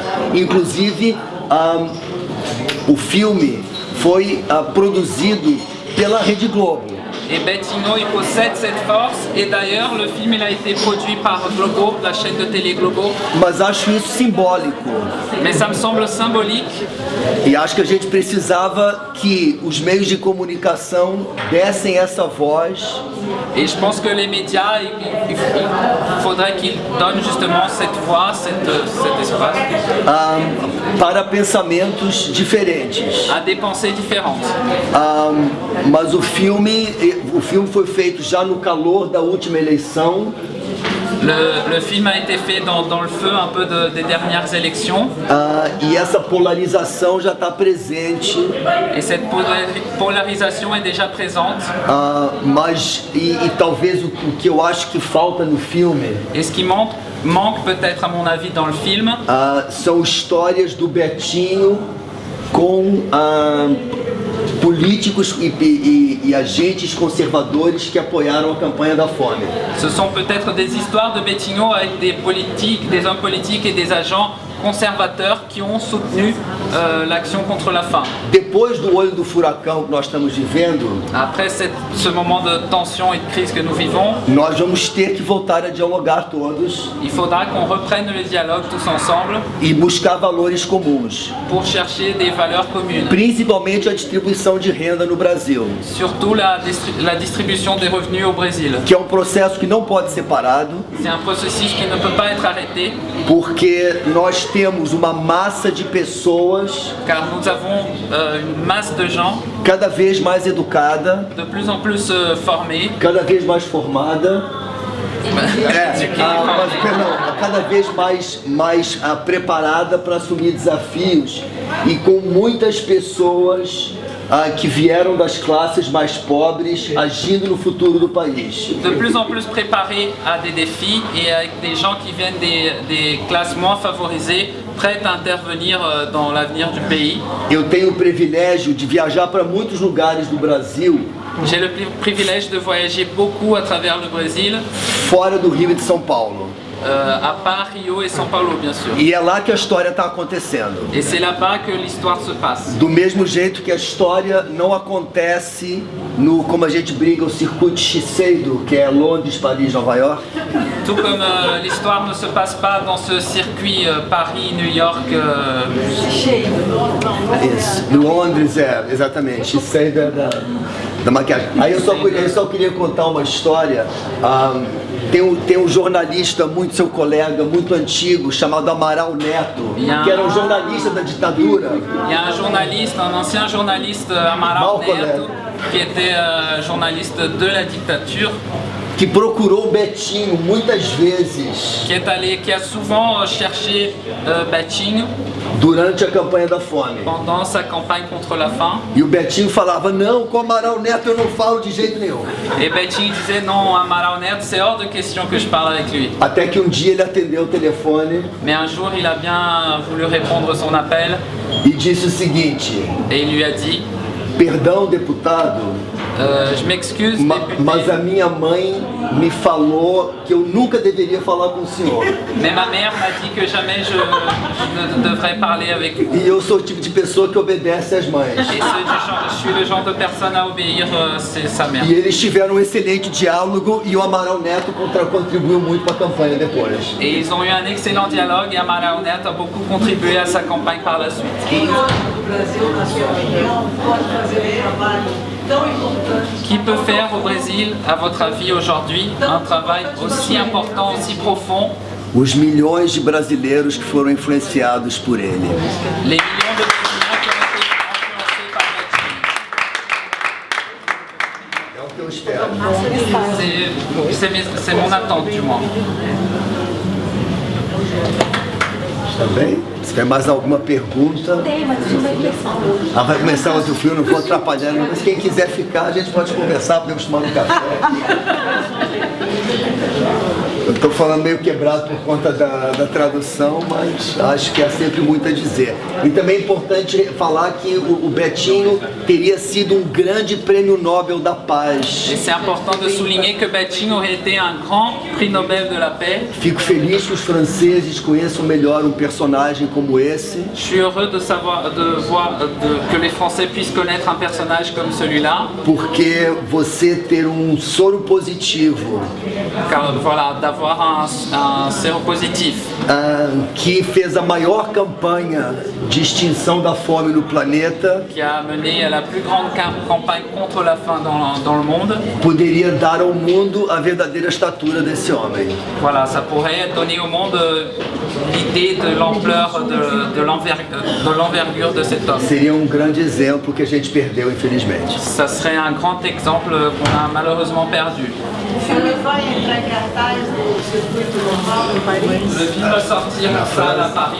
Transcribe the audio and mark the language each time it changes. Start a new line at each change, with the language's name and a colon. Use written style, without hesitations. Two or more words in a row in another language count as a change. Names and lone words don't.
Portuguese: Inclusive, o filme foi produzido pela Rede Globo.
French: Et Bettino, il possède cette force. Et d'ailleurs, le film il a été produit par Globo, la chaîne de télé Globo.
Portuguese: Mas acho isso simbólico.
French: Mais ça me semble symbolique.
Portuguese: E acho que a gente precisava que os meios de comunicação dessem essa voz.
French: Et je pense que les médias, il faudrait qu'ils donnent justement cette voix, cet espace
Portuguese: Para pensamentos diferentes.
French: à des pensées différentes.
Portuguese: Mas o filme foi feito já no calor da última eleição.
French: Le film a été fait dans le feu un peu des dernières élections.
Portuguese: E essa polarização já está presente.
French: Et cette polarisation est déjà présente.
Portuguese: Mas talvez o que eu acho que falta no filme.
French: Et ce qui manque peut-être à mon avis dans le film.
Portuguese: São histórias do Betinho com políticos e agentes conservadores que apoiaram a campanha da fome.
French: Ce sont peut-être des histoires de Bettino avec des hommes politiques et des agents conservateurs qui ont soutenu l'action contre la faim.
Portuguese: Depois do olho do furacão que nós estamos vivendo,
French: après ce moment de tension et de crise que nous vivons,
Portuguese: nós vamos ter que voltar a dialogar todos.
French: Il faudra qu'on reprenne le dialogue tous ensemble.
Portuguese: E buscar valores comuns.
French: Pour chercher des valeurs communes.
Portuguese: Principalmente a distribuição de renda no Brasil.
French: Surtout la distribution des revenus au Brésil.
Portuguese: Que é processo que não pode ser parado.
French: C'est un processus qui ne peut pas être arrêté.
Portuguese: Porque nós temos uma massa de pessoas.
French: Car nous avons une masse de gens.
Portuguese: Cada vez mais educada.
French: De plus en plus formée.
Portuguese: Cada vez mais formada. Cada vez mais preparada para assumir desafios e com muitas pessoas que vieram das classes mais pobres agindo no futuro do país.
French: De plus en plus préparés à des défis et avec des gens qui viennent des classes moins favorisées, prêtes à intervenir dans l'avenir du pays.
Portuguese: Eu tenho o privilégio de viajar para muitos lugares do Brasil.
French: J'ai le privilège de voyager beaucoup à travers le Brésil.
Portuguese: Fora do Rio e de São Paulo.
French: À part Rio et São Paulo, bien sûr.
Portuguese: E é lá que a história está acontecendo.
French: Et c'est là-bas que l'histoire se passe.
Portuguese: Do mesmo jeito que a história não acontece no, como a gente briga, o circuito Shiseido, que é Londres, Paris, Nova York.
French: Tout comme l'histoire ne se passe pas dans ce circuit Paris, New York.
Portuguese: Isso, Londres exatamente. Shiseido é da maquiagem. Aí eu só queria contar uma história. Tem um jornalista, seu colega, muito antigo, chamado Amaral Neto, que era um jornalista da ditadura.
French: Il y a un ancien journaliste, Amaral Neto, qui était journaliste de la dictature.
Portuguese: Que procurou Betinho muitas vezes.
French: Qui a souvent cherché Betinho.
Portuguese: Durante a campanha da fome.
French: Pendant sa campagne contre la faim.
Portuguese: E o Betinho falava, não, com Amaral Neto eu não falo de jeito nenhum.
French: Et Betinho disait, non, Amaral Neto, c'est hors de question que je parle avec lui.
Portuguese: Até que um dia ele atendeu o telefone.
French: Mais un jour, il a bien voulu répondre son appel.
Portuguese: E disse o seguinte.
French: Et il lui a dit.
Portuguese: Perdão, deputado.
French: Je m'excuse, député.
Portuguese: Mas a minha mãe me falou que eu nunca deveria falar com o senhor.
French: Mais ma mère m'a dit que jamais je ne devrais parler avec vous.
Portuguese: E eu sou o tipo de pessoa que obedece às mães.
French: Et je suis le genre de personne à obéir sa mère.
Portuguese: E eles tiveram um excelente diálogo e o Amaral Neto contribuiu muito para a campanha depois.
French: Et ils ont eu un excellent dialogue et Amaral Neto a beaucoup contribué à sa campagne par la suite. Qui peut faire au Brésil, à votre avis, aujourd'hui, un travail aussi important, aussi profond?
Portuguese: Os milhões de brasileiros que foram influenciados por ele.
French: Les millions de Brésiliens qui ont été influencés par Betinho.
Portuguese: É o que eu espero.
French: C'est mon attente, du moins.
Portuguese: Tá bem? Se tem mais alguma pergunta? Tem, mas o filme vai começar. Vai começar outro filme, não vou atrapalhar. Mas quem quiser ficar, a gente pode conversar, podemos tomar um café. Eu estou falando meio quebrado por conta da tradução, mas acho que há sempre muito a dizer. E também é importante falar que o Betinho teria sido um grande prêmio Nobel da Paz.
French: Et c'est important de souligner que Betinho aurait été un grand prix Nobel de la paix.
Portuguese: Fico feliz que os franceses conheçam melhor um personagem como esse.
French: Je suis heureux de voir que les Français puissent connaître un personnage comme celui-là.
Portuguese: Porque você ter um soro positivo,
French: Car voilà, d'avoir un séropositif
Portuguese: que fez a maior campanha de extinção da fome no planeta,
French: qui a mené à la plus grande campagne contre la faim dans le monde.
Portuguese: Poderia dar ao mundo a verdadeira estatura desse homem.
French: Voilà, ça pourrait donner au monde l'idée de l'ampleur, de l'envergure de cet homme.
Portuguese: Seria um grande exemplo que a gente perdeu, infelizmente.
French: Ça serait un grand exemple qu'on a malheureusement perdu. Le film va sortir en salle à Paris.